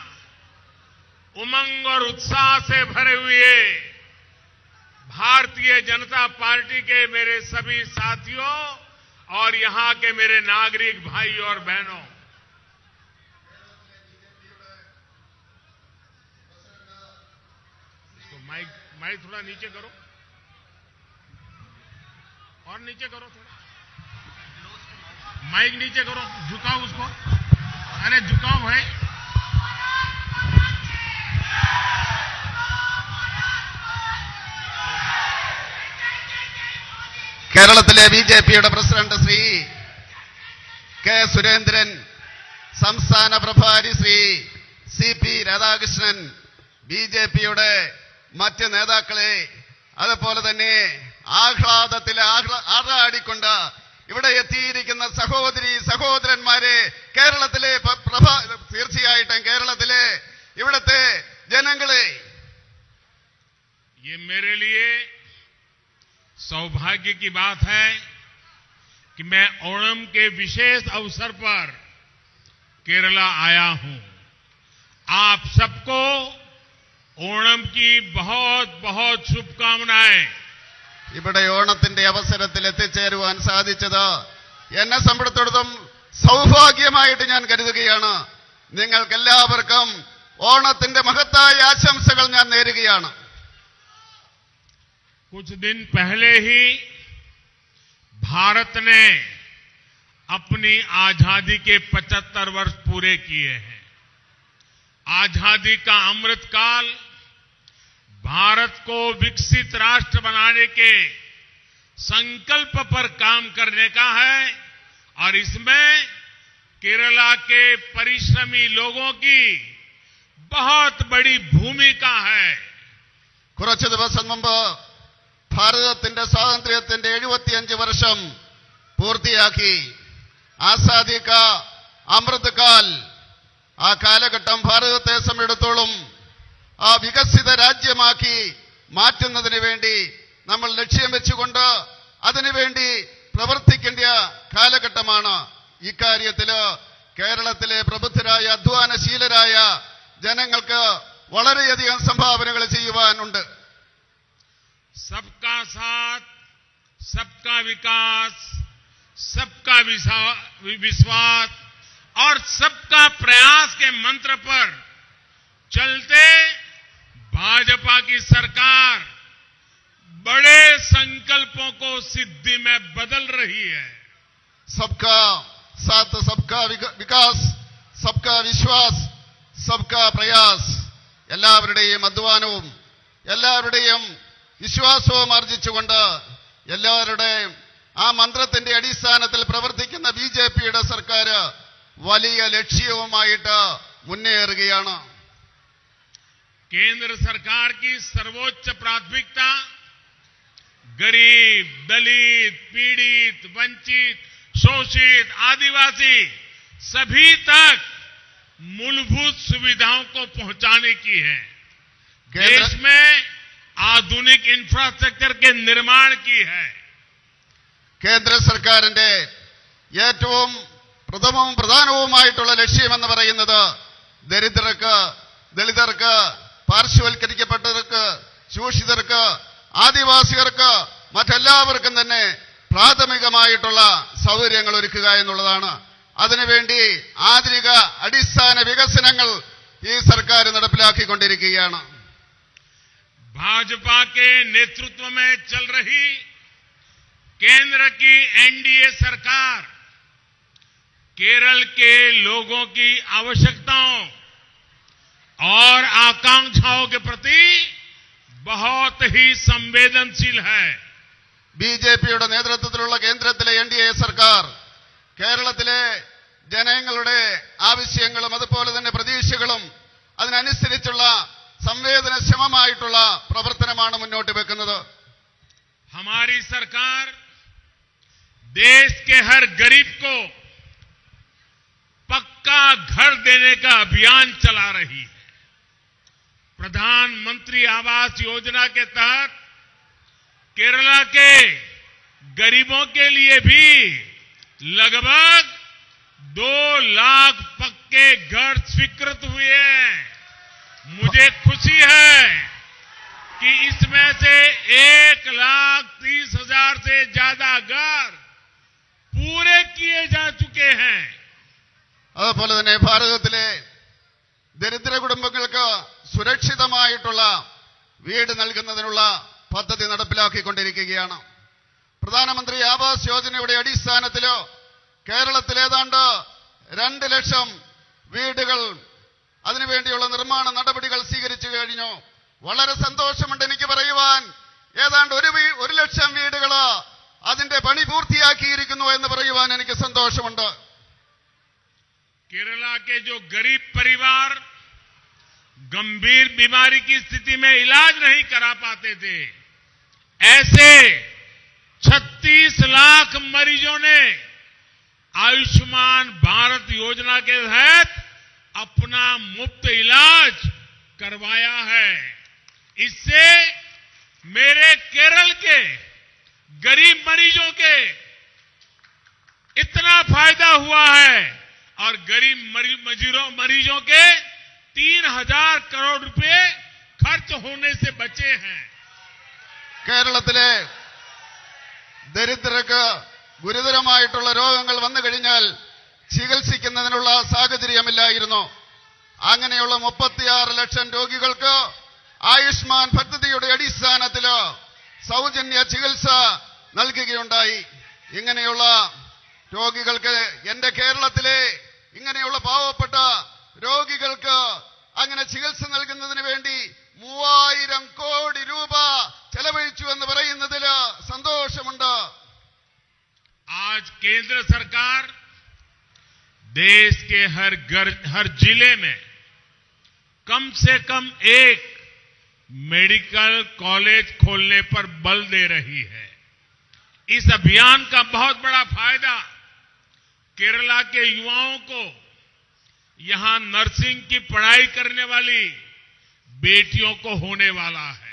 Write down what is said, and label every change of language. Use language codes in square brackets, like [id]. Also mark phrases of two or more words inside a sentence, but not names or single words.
[hi] उमंग और उत्साह से भरे हुए भारतीय जनता पार्टी के मेरे सभी साथियों और यहां के मेरे नागरिक भाई और बहनों, तो माइक थोड़ा नीचे करो और नीचे करो, थोड़ा माइक नीचे करो, झुकाओ उसको, अरे झुकाओ भाई. [ml] കേരളത്തിലെ ബിജെപിയുടെ പ്രസിഡന്റ് ശ്രീ കെ സുരേന്ദ്രൻ, സംസ്ഥാന പ്രഭാരി ശ്രീ സിപി രാധാകൃഷ്ണൻ, ബിജെപിയുടെ മറ്റ് നേതാക്കളെ, അതുപോലെ തന്നെ ആഹ്ലാദത്തിൽ ആറാടിക്കൊണ്ട് ഇവിടെ എത്തിയിരിക്കുന്ന സഹോദരി സഹോദരന്മാരെ, കേരളത്തിലെ തീർച്ചയായിട്ടും കേരളത്തിലെ ഇവിടുത്തെ ജനങ്ങളെ, [hi] ये मेरे लिए सौभाग्य की बात है कि मैं ओणम के विशेष अवसर पर केरला आया हूं. आप सबको ओणम की बहुत बहुत शुभकामनाएं. [ml] ഇവിടെ ഓണത്തിന്റെ അവസരത്തിൽ എത്തിച്ചേരുവാൻ സാധിച്ചത് എന്നെ സംബന്ധിച്ചിടത്തോളം സൗഭാഗ്യമായിട്ട് ഞാൻ കരുതുകയാണ്. നിങ്ങൾക്കെല്ലാവർക്കും ഓണത്തിന്റെ മഹത്തായ ആശംസകൾ ഞാൻ നേരുകയാണ്. [hi] कुछ दिन पहले ही भारत ने अपनी आजादी के 75 वर्ष पूरे किए हैं. आजादी का अमृतकाल भारत को विकसित राष्ट्र बनाने के संकल्प पर काम करने का है और इसमें केरला के परिश्रमी लोगों की बहुत बड़ी भूमिका है. [ml] കുറച്ച് ദിവസം മുമ്പ് ഭാരതത്തിന്റെ സ്വാതന്ത്ര്യത്തിന്റെ 75 വർഷം പൂർത്തിയാക്കി. [hi] आज़ादी का अमृतकाल, [ml] ആ കാലഘട്ടം ഭാരതത്തെ സംബന്ധിച്ചിടത്തോളം ആ വികസിത രാജ്യമാക്കി മാറ്റുന്നതിന് വേണ്ടി നമ്മൾ ലക്ഷ്യം വെച്ചുകൊണ്ട് അതിനുവേണ്ടി പ്രവർത്തിക്കേണ്ട കാലഘട്ടമാണ്. ഇക്കാര്യത്തില് കേരളത്തിലെ പ്രബുദ്ധരായ അധ്വാനശീലരായ ജനങ്ങൾക്ക് വളരെയധികം സംഭാവനകൾ ചെയ്യുവാനുണ്ട്. [hi] सबका साथ, सबका विकास, सबका विश्वास और सबका प्रयास के मंत्र पर चलते भाजपा की सरकार बड़े संकल्पों को सिद्धि में बदल रही है. सबका साथ, सबका विकास, सबका विश्वास, सबका प्रयास, [ml] എല്ലാവരുടെയും അധ്വാനവും എല്ലാവരുടെയും വിശ്വാസവും ആർജിച്ചുകൊണ്ട് എല്ലാവരുടെയും ആ മന്ത്രത്തിന്റെ അടിസ്ഥാനത്തിൽ പ്രവർത്തിക്കുന്ന ബിജെപിയുടെ സർക്കാർ വലിയ ലക്ഷ്യവുമായിട്ട് മുന്നേറുകയാണ്. [hi] केंद्र सरकार की सर्वोच्च प्राथमिकता गरीब, दलित, पीड़ित, वंचित, शोषित, आदिवासी सभी तक मूलभूत सुविधाओं को पहुंचाने की है. देश में आधुनिक इंफ्रास्ट्रक्चर के निर्माण की है. [ml] കേന്ദ്ര സർക്കാരിന്റെ ഏറ്റവും പ്രഥമവും പ്രധാനവുമായിട്ടുള്ള ലക്ഷ്യമെന്ന് പറയുന്നത് ദരിദ്രർക്ക്, ദളിതർക്ക്, പാർശ്വവൽക്കരിക്കപ്പെട്ടവർക്ക്, ശോഷിതർക്ക്, ആദിവാസികർക്ക്, മറ്റെല്ലാവർക്കും തന്നെ പ്രാഥമികമായിട്ടുള്ള സൗകര്യങ്ങൾ ഒരുക്കുക എന്നുള്ളതാണ്. അതിനുവേണ്ടി ആധുനിക അടിസ്ഥാന വികസനങ്ങൾ ഈ സർക്കാർ നടപ്പിലാക്കിക്കൊണ്ടിരിക്കുകയാണ്. [hi] भाजपा के नेतृत्व में चल रही केंद्र की एनडीए सरकार केरल के लोगों की आवश्यकताओं और आकांक्षाओं के प्रति बहुत ही संवेदनशील है। [ml] ബിജെപിയുടെ നേതൃത്വത്തിലുള്ള കേന്ദ്രത്തിലെ എൻഡിഎ സർക്കാർ കേരളത്തിലെ ജനങ്ങളുടെ ആവശ്യങ്ങളും അതുപോലെ തന്നെ പ്രതീക്ഷകളും അതിനനുസരിച്ചുള്ള സംവേദനക്ഷമമായിട്ടുള്ള പ്രവർത്തനമാണ് മുന്നോട്ട് വെക്കുന്നത്. [hi] हमारी सरकार देश के हर गरीब को पक्का घर देने का अभियान चला रही है। प्रधानमंत्री आवास योजना के तहत केरला के गरीबों के लिए भी लगभग 2 लाख पक्के घर स्वीकृत हुए हैं। मुझे खुशी है कि इसमें से 1,30,000 से ज्यादा घर पूरे किए जा चुके हैं। [ml] അതുപോലെ തന്നെ ഭാരതത്തിലെ ദരിദ്ര കുടുംബങ്ങൾക്ക് സുരക്ഷിതമായിട്ടുള്ള വീട് നൽകുന്നതിനുള്ള പദ്ധതി നടപ്പിലാക്കിക്കൊണ്ടിരിക്കുകയാണ്. പ്രധാനമന്ത്രി ആവാസ് യോജനയുടെ അടിസ്ഥാനത്തിൽ കേരളത്തിൽ ഏതാണ്ട് 2 ലക്ഷം വീടുകൾ അതിനുവേണ്ടിയുള്ള നിർമ്മാണ നടപടികൾ സ്വീകരിച്ചു കഴിഞ്ഞു. വളരെ സന്തോഷമുണ്ട് എനിക്ക് പറയുവാൻ. ഏതാണ്ട് 1 ലക്ഷം വീടുകൾ അതിന്റെ പണി പൂർത്തിയാക്കിയിരിക്കുന്നു എന്ന് പറയുവാൻ എനിക്ക് സന്തോഷമുണ്ട്. [hi] केरला के जो गरीब परिवार गंभीर बीमारी की स्थिति में इलाज नहीं करा पाते थे, ऐसे 36 लाख मरीजों ने आयुष्मान भारत योजना के तहत अपना मुफ्त इलाज करवाया है। इससे मेरे केरल के गरीब मरीजों के इतना फायदा हुआ है और गरीब मरीजों के 3,000 करोड़ रुपए खर्च होने से बचे हैं। [ml] കേരളത്തിലെ ദരിദ്രർക്ക് ഗുരുതരമായിട്ടുള്ള രോഗങ്ങൾ വന്നു കഴിഞ്ഞാൽ ചികിത്സിക്കുന്നതിനുള്ള സാഹചര്യമില്ലായിരുന്നു. അങ്ങനെയുള്ള 36 ലക്ഷം രോഗികൾക്ക് ആയുഷ്മാൻ പദ്ധതിയുടെ അടിസ്ഥാനത്തിൽ സൗജന്യ ചികിത്സ നൽകുകയുണ്ടായി. ഇങ്ങനെയുള്ള രോഗികൾക്ക് എന്റെ കേരളത്തിലെ ഇങ്ങനെയുള്ള പാവപ്പെട്ട രോഗികൾക്ക് അങ്ങനെ ചികിത്സ നൽകുന്നതിന് വേണ്ടി 3000 കോടി രൂപ ചെലവഴിച്ചു എന്ന് പറയുന്നതിൽ സന്തോഷമുണ്ട്. [hi] आज केंद्र सरकार देश के हर जिले में कम से कम एक [en] medical college [hi] खोलने पर बल दे रही है। इस अभियान का बहुत बड़ा फायदा केरला के युवाओं को, यहां नर्सिंग की पढ़ाई करने वाली बेटियों को होने वाला है।